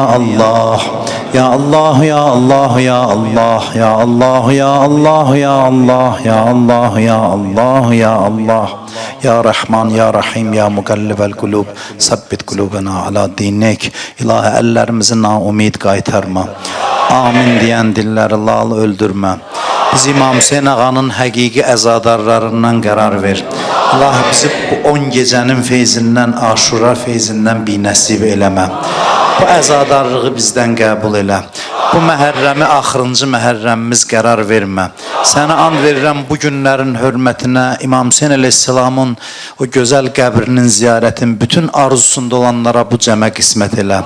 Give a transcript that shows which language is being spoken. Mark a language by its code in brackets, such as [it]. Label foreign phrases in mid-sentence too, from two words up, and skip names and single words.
[ar] الله يا الله يا الله يا الله يا الله يا الله يا الله يا الله يا الله يا الله يا رحمن يا رحيم يا مقلب القلوب ثبت قلوبنا على دينك [az] İlahi ellerimizi naumid qaytarma. Amin diyen dilleri lal öldürme. Biz İmam Hüseyin ağanın həqiqi əzadarlarından qərar ver. Allah bizi bu 10 gecənin feyzindən, Aşura feyzindən bir nəsib eləmə. Bu əzadarlığı bizdən qəbul elə. Bu məhərrəmi axırıncı məhərrəmimiz qərar vermə. Sənə and verirəm bu günlərin hörmətinə İmam Hüseyin əleyhissalamın o gözəl qəbrinin ziyarətin bütün arzusunda olanlara bu cəmə qismət elə.